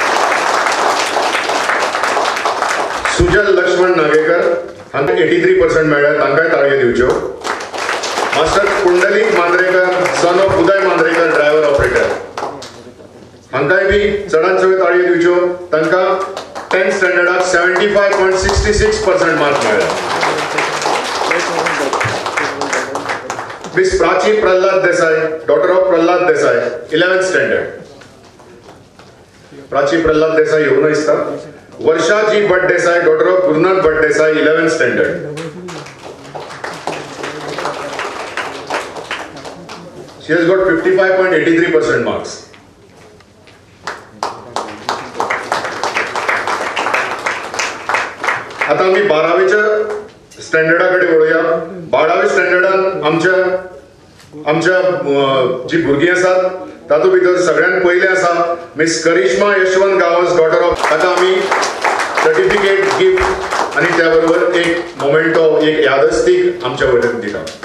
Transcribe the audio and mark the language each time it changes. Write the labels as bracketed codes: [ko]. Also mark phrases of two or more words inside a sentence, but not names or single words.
[kok] सुजल लक्ष्मण नागेकर हांकां 83% मेळ्ळ्या तांकांय ताळयो दिवच्यो. मास्टर पुंडलीक मांद्रेकर [en] son of [kok] उदय मांद्रेकर [en] driver operator [kok] हांकांय बी चडांत चड ताळयो दिवच्यो. तांकां 10th स्टँडर्डाक 75.66% मार्क्स मेळ्ळ्या. [en] Miss Prachi Pralhad Desai daughter of Pralhad Desai 11th standard. [kok] प्राची प्रल्हाद देसाई येवून दिसता. वर्षा जी भट देसाई [en] daughter of [kok] गुरुनाथ भट देसाई [en] 11th standard. She has got 55.83% marks. [mr] आता आम्ही 12वीच्या स्टँडर्डाकडे वळूया. [kok] 12वी स्टँडर्डान आमच्या जी भुरगीं आसात तातूंत भितर सगळ्यांत पयले आसा मिस करिश्मा यशवंत गांवस [en] daughter of. [kok] ताका आमी सर्टिफिकेट गिफ्ट आनी त्या बरोबर एक मोमेंटो एक यादस्तीक आमच्या वटेन दिता.